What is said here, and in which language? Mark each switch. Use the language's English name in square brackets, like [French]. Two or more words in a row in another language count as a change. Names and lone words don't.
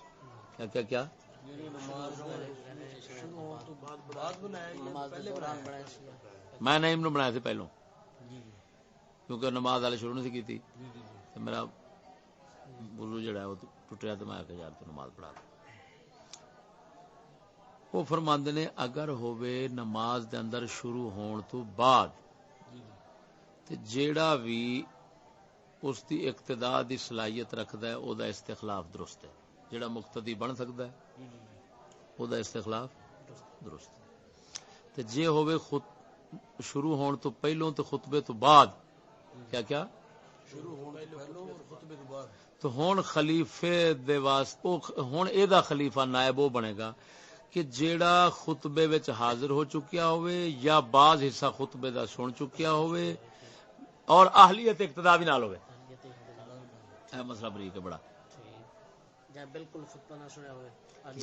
[Punjabi] کیا کیا کیا میں نعیم نو بنایا سی پہلو کیونکہ نماز والے شروع نہیں کی میرا وضو جڑا ہے وہ ٹوٹیا تو میں آ کے یار تو نماز پڑھا دوں. وہ فرماندے نے اگر ہووے نماز دے اندر شروع ہون تو بعد تے جیڑا بھی اس دی اقتداء دی صلاحیت رکھدا ہے او دا استخلاف درست ہے. جیڑا مقتدی بن سکدا ہے او دا استخلاف درست ہے. تے جے ہووے شروع ہون تو پہلوں تے خطبے تو بعد کیا کیا شروع ہون تو پہلوں اور خطبے تو بعد تو ہن خلیفے دے واسطے ہن اے دا خلیفہ نائب او بنے گا کہ جیڑا خطبے وچ حاضر ہو چکیا ہوئے یا بعض حصہ خطبے دا سن چکیا ہوئے اور اہلیت اقتداء بھی نال ہوئے. اے مسئلہ بریک ہے بڑا. جے بالکل خطبہ نہ سنیا ہوئے